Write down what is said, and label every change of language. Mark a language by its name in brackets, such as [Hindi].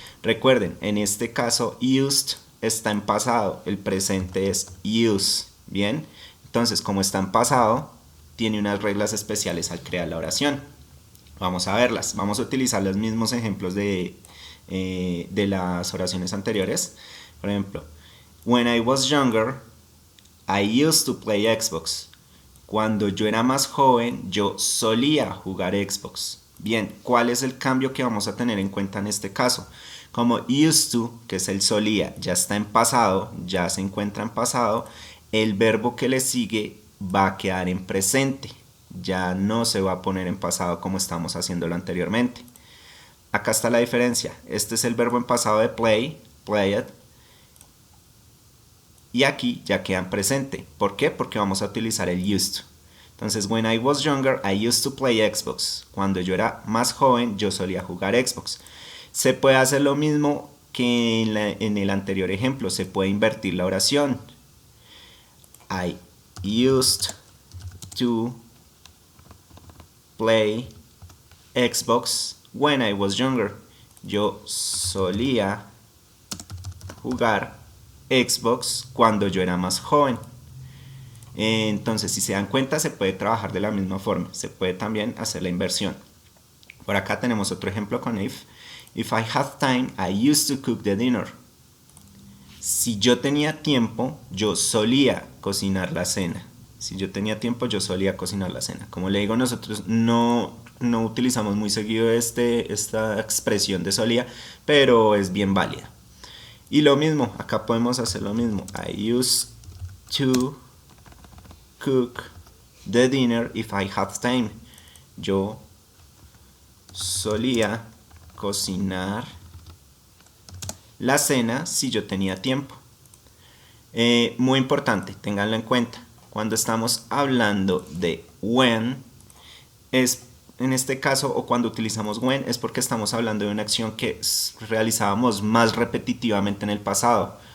[Spanish] Recuerden, en este caso used está en pasado, el presente es use. Bien, entonces como está en pasado, tiene unas reglas especiales al crear la oración. Vamos a verlas, vamos a utilizar los mismos ejemplos de las oraciones anteriores. Por ejemplo, [English] when I was younger, I used to play Xbox. [Spanish] Cuando yo era más joven, yo solía jugar Xbox. Bien, ¿cuál es el cambio que vamos a tener en cuenta en este caso? Como used to, que es el solía, ya está en pasado, ya se encuentra en pasado, el verbo que le sigue va a quedar en presente. Ya no se va a poner en pasado como estamos haciéndolo anteriormente. Acá está la diferencia. Este es el verbo en pasado de play, played. Y aquí ya queda en presente. ¿Por qué? Porque vamos a utilizar el used to. Entonces, [English] when I was younger, I used to play Xbox. [Spanish] Cuando yo era más joven, yo solía jugar Xbox. Se puede hacer lo mismo que en el anterior ejemplo. Se puede invertir la oración. [English] I used to play Xbox when I was younger. [Spanish] Yo solía jugar Xbox cuando yo era más joven. Entonces, si se dan cuenta, se puede trabajar de la misma forma. Se puede también hacer la inversión. Por acá tenemos otro ejemplo con if. [English] If I had time, I used to cook the dinner. [Spanish] Si yo tenía tiempo, yo solía cocinar la cena. Si yo tenía tiempo, yo solía cocinar la cena. Como le digo, nosotros no utilizamos muy seguido esta expresión de solía, pero es bien válida. Y lo mismo, acá podemos hacer lo mismo. [English] I used to cook the dinner if I had time. [Spanish] Yo solía cocinar la cena si yo tenía tiempo. Muy importante, ténganlo en cuenta. Cuando estamos hablando de when, es en este caso, o cuando utilizamos when, es porque estamos hablando de una acción que realizábamos más repetitivamente en el pasado.